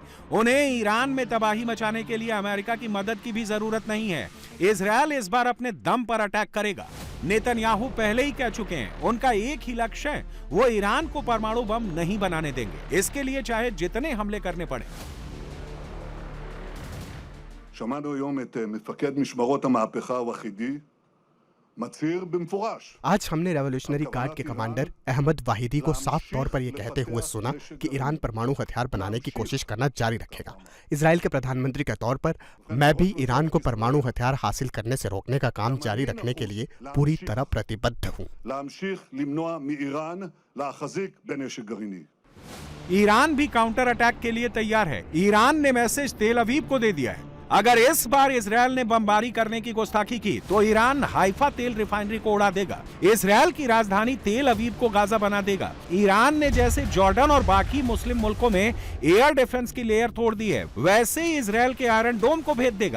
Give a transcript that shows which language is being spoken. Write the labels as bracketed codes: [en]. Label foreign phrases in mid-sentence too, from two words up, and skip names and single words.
[hi] उन्हें ईरान में तबाही मचाने के लिए अमेरिका की मदद की भी जरूरत नहीं है। इजरायल इस बार अपने दम पर अटैक करेगा। नेतन्याहू पहले ही कह चुके हैं, उनका एक ही लक्ष्य है, वो ईरान को परमाणु बम नहीं बनाने देंगे, इसके लिए चाहे जितने हमले करने पड़े। [he] שמענו היום את מפקד משמרות המהפכה הוואחידי מצהיר במפורש। [hi] आज हमने रेवोल्यूशनरी गार्ड के कमांडर अहमद वाहिदी को साफ तौर पर यह कहते हुए सुना कि ईरान परमाणु हथियार बनाने की कोशिश करना जारी रखेगा। इजराइल के प्रधानमंत्री के तौर पर मैं भी ईरान को परमाणु हथियार हासिल करने से रोकने का काम जारी रखने के लिए पूरी तरह प्रतिबद्ध हूँ। [he] להמשיך למנוע מאיראן להחזיק בנשק גרעיני। [hi] ईरान भी [en] counter attack [hi] के लिए तैयार है। ईरान ने मैसेज तेल अवीव को दे दिया है, अगर इस बार इजरायल ने बमबारी करने की गुस्ताखी की तो ईरान हाइफा तेल रिफाइनरी को उड़ा देगा। इजरायल की राजधानी तेल अवीव को गाजा बना देगा। ईरान ने जैसे जॉर्डन और बाकी मुस्लिम मुल्कों में [en] air defense [hi] की लेयर तोड़ दी है, वैसे ही इजरायल के आयरन डोम को भेद देगा।